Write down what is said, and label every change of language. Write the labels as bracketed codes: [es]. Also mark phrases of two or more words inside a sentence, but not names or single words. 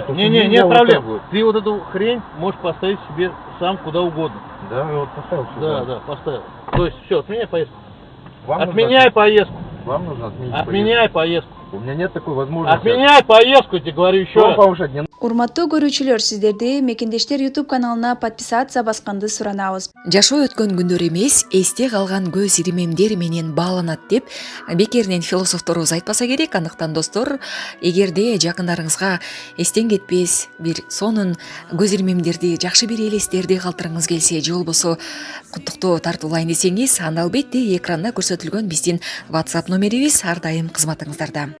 [ru] что Не-не, нельзя нет вот проблем. так вот. Ты вот эту хрень можешь поставить себе сам куда угодно. Да, я вот поставил Да, сюда. да, поставил. То есть все, отменяй поездку. Вам Отменяй нужно, поездку. Вам нужно отменить Отменяй поездку. поездку. У меня нет такой возможности. Отменяй поездку, я тебе говорю еще Что раз. повышать не надо. [ky] Урматтуу көрүүчүлөр, сиздерди Мекендештер YouTube каналына подписация басканды суранабыз. Жашоо өткөн күндөр эмес, эсте калган көз иримемдер менен бааланат деп бекеринен философторубуз айтпаса керек. Андыктан достор, эгерде жакындарыңызга эстен кетпес бир сонун көз иримемдерди, жакшы бир элестерди калтырыңыз келсе, же болбосо куттуктоо тартуулайын десеңиз, анда албетте экранда көрсөтүлгөн биздин WhatsApp номерибиз ар дайым кызматыңыздарда.